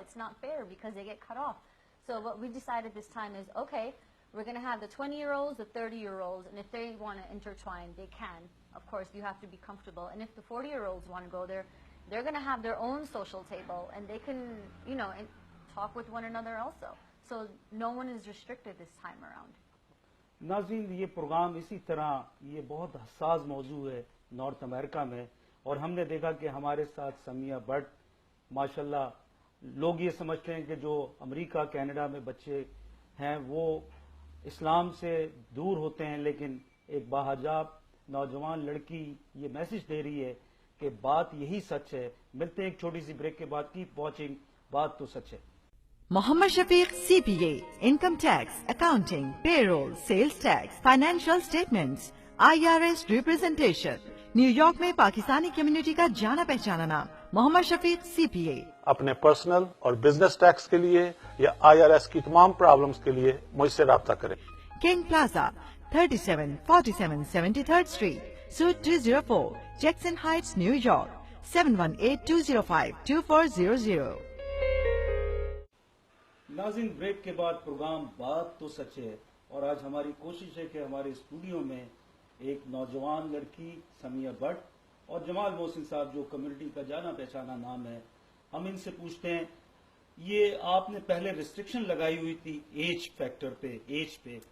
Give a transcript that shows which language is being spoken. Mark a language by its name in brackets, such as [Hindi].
[English] It's not fair, because they get cut off. So what we decided this time is, okay, we're going to have the 20-year-olds, the 30-year-olds, and if they want to intertwine, they can. Of course, you have to be comfortable. And if the 40-year-olds want to go there, they're going to have their own social table, and they can, and talk with one another also. So no one is restricted this time around. [Urdu] ناظرین, یہ programme اسی طرح, یہ بہت حساس موضوع ہے north امریکہ میں, اور ہم نے دیکھا کہ ہمارے ساتھ سمیہ بٹ, ماشاءاللہ لوگ یہ سمجھتے ہیں کہ جو امریکہ کینیڈا میں بچے ہیں وہ اسلام سے دور ہوتے ہیں, لیکن ایک باحجاب نوجوان لڑکی یہ میسج دے رہی ہے کہ بات یہی سچ ہے. ملتے ہیں ایک چھوٹی سی بریک کے بعد. [English] keep watching [Urdu] بات تو سچ ہے. [English] Mohammad Shafiq CPA, Income Tax, Accounting, Payroll, Sales Tax, Financial Statements, IRS Representation. [Urdu] New York میں پاکستانی کمیونٹی کا جانا پہچانا نام محمد شفیق CPA. اپنے پرسنل اور بزنس ٹیکس کے لیے یا IRS کی تمام پرابلمز کے لیے مجھ سے رابطہ کریں. King plaza 3747 73rd Street, Suite 204, Jackson Heights, New York, 718-205-2400. ناظرین, بریک کے بعد پروگرام بات تو سچ ہے, اور آج ہماری کوشش ہے کہ ہمارے اسٹوڈیو میں ایک نوجوان لڑکی سمیہ بٹ اور جمال محسن صاحب جو کمیونٹی کا جانا پہچانا نام ہے, ہم ان سے پوچھتے ہیں, یہ آپ نے پہلے ریسٹرکشن لگائی ہوئی تھی ایج فیکٹر پہ, ایج پہ,